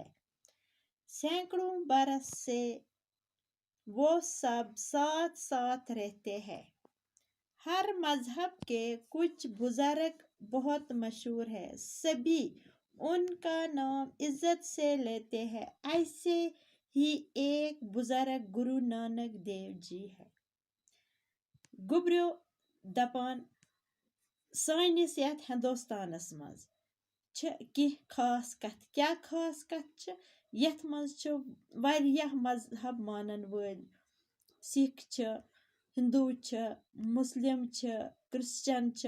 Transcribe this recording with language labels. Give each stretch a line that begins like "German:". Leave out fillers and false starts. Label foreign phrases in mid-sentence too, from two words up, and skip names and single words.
Hindi: सैकड़ों बरस से वो सब साथ साथ रहते हैं। हर मजहब के कुछ बुजुर्ग बहुत मशहूर है, सभी उनका नाम इज्जत से लेते हैं। ऐसे ही एक बुजुर्ग गुरु नानक देव जी है।
Kashmiri: गुब्रियो दपान सानिस यथ हिंदुस्तानस मज कि खास कथ। क्या खास कथ छ? यथ मज छ वारियाह मजहब मानन वल। सिख छ, हिंदू छ, मुस्लिम छ, क्रिश्चियन छ।